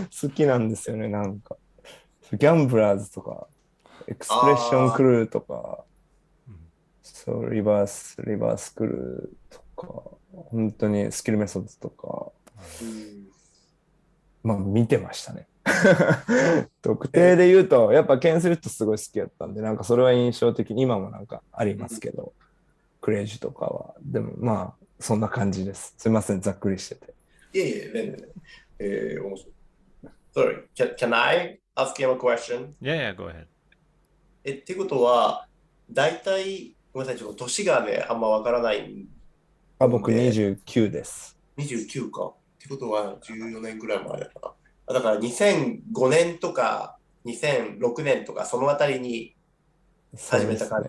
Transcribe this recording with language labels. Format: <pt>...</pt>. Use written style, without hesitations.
<ja>好きなんですよね、なんか。ギャンブラーズとか、エクスプレッションクルーとか、そう、リバースクルーとか、本当にスキルメソッドとか、まあ見てましたね。特定で言うと、やっぱケンスリットすごい好きやったんで、なんかそれは印象的に今もなんかありますけど、クレイジーとかは。でもまあ、そんな感じです。すいません、ざっくりしてて。いえいえ、全然。面白い。</ja> <en>Sorry, can I ask him a question? Yeah, go ahead.</en> <ja>ってことは、大体、ごめんなさい、ちょっと年がね、あんまわからない僕29です。 29か。ってことは14年ぐらい前だから。だから2005年とか2006年とかそのあたりに始めた感じ。</ja>